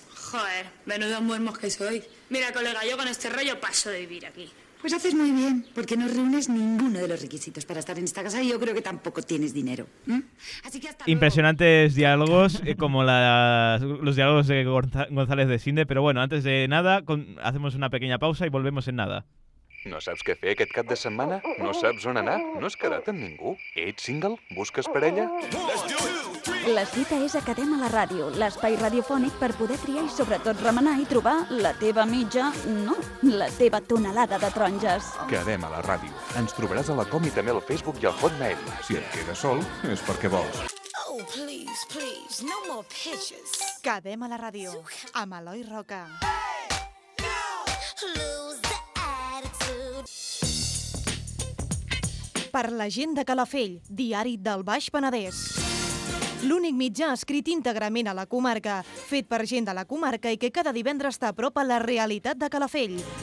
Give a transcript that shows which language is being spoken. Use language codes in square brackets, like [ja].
[es] Joder, menudo muermos que soy. Mira, colega, yo con este rollo paso de vivir aquí. Pues haces muy bien, porque no reúnes ninguno de los requisitos para estar en esta casa y yo creo que tampoco tienes dinero. Así que hasta impresionantes luego. Diálogos, como los diálogos de González de Sinde. Pero bueno, antes de nada, hacemos una pequeña pausa y volvemos en nada. [ca] No saps què fer aquest cap de setmana? No saps on anar? No has quedat amb ningú? Ets single? Busques parella? La cita és a Quedem a la Ràdio, l'espai radiofònic per poder triar i sobretot remenar i trobar la teva mitja, no, la teva tonelada de taronges. Quedem a la Ràdio. Ens trobaràs a la Com i també al Facebook i al Hotmail. Si et quedes sol, és perquè vols. [en] Oh, please, please, no more pitches. [ca] Quedem a la Ràdio, amb Eloi Roca. Per la gent de Calafell, diari del Baix Penedès. L'únic mitjà escrit íntegrament a la comarca, fet per gent de la comarca i que cada divendres està a prop a la realitat de Calafell.